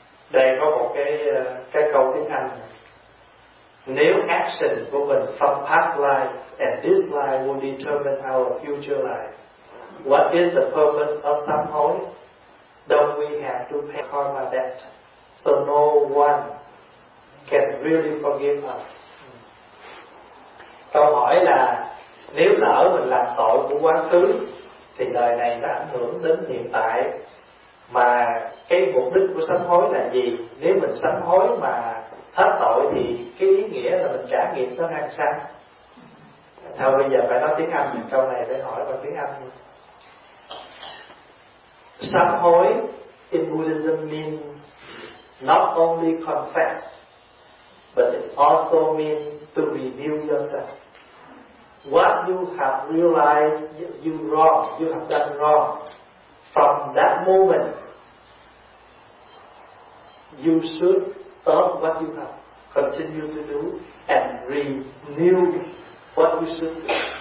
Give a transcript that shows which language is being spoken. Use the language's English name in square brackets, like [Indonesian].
[Vietnamese] Đây có một cái câu tiếng Anh: nếu [English] action [Vietnamese] của mình [English] from past life and this life will determine our future life, what is the purpose of somehow? Don't we have to pay karma debt so no one can really forgive us? [Vietnamese] Câu hỏi là nếu lỡ mình làm tội của quá khứ thì đời này đã ảnh hưởng đến hiện tại, mà cái mục đích của sám hối là gì? Nếu mình sám hối mà hết tội thì cái ý nghĩa là mình trả nghiệp nó ra sao? Thôi bây giờ phải nói tiếng Anh câu này để hỏi bằng tiếng Anh. [English] Sám hối in Buddhism means not only confess, but it also means to renew yourself. What you have realized you wrong, you have done wrong, from that moment, you should stop what you have, continue to do, and renew what you should do.